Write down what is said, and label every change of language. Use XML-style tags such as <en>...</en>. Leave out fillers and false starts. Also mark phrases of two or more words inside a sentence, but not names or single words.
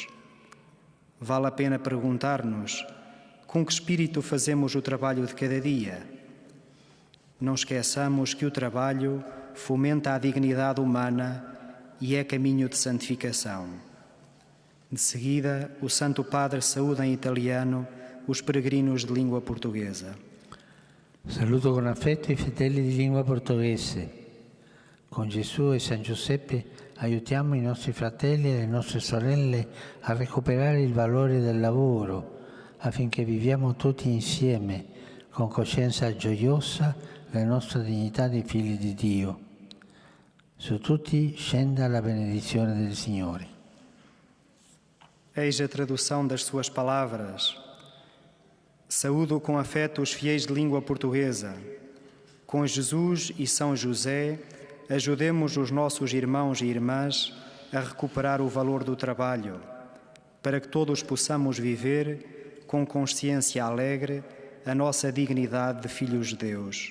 <pt>Vale a pena perguntar-nos com que espírito fazemos o trabalho de cada dia. Não esqueçamos que o trabalho fomenta a dignidade humana e é caminho de santificação. De seguida, o Santo Padre saúda em italiano os peregrinos de língua portuguesa.</pt> <it>Saluto con affetto i fedeli di lingua portoghese. Con Gesù e San Giuseppe aiutiamo i nostri fratelli e le nostre sorelle a recuperare il valore del lavoro affinché viviamo tutti insieme con coscienza gioiosa la nostra dignità di figli di Dio. Su tutti scenda la benedizione del Signore.</it> <pt>Eis a tradução das suas palavras. Saúdo com afeto os fiéis de língua portuguesa. Com Jesus e São José, ajudemos os nossos irmãos e irmãs a recuperar o valor do trabalho, para que todos possamos viver com consciência alegre a nossa dignidade de filhos de Deus.</pt>